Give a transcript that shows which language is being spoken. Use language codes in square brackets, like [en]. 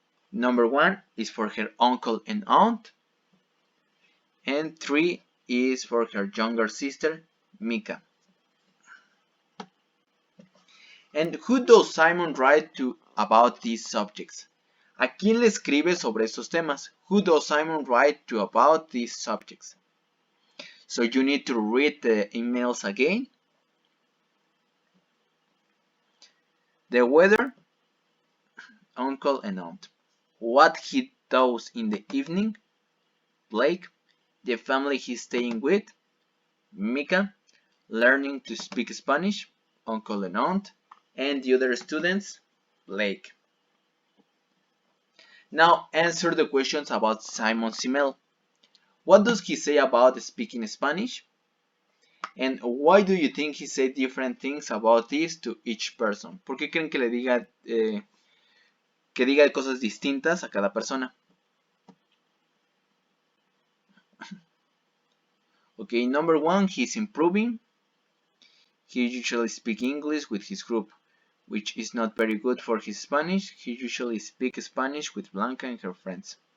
[en] Number 1 is for her uncle and aunt. And 3 is for her younger sister, Mika. And who does Simon write to about these subjects? [es] ¿A quién le escribe sobre estos temas? [en] Who does Simon write to about these subjects? So you need to read the emails again. The weather, uncle and aunt. What he does in the evening, Blake. The family he's staying with, Mika. Learning to speak Spanish, uncle and aunt. And the other students, Blake. Now answer the questions about Simon's email. What does he say about speaking Spanish? And why do you think he said different things about this to each person? [es] ¿Por qué creen que le diga que diga cosas distintas a cada persona? [en] Okay, number 1, he's improving. He usually speaks English with his group, which is not very good for his Spanish. He usually speaks Spanish with Blanca and her friends.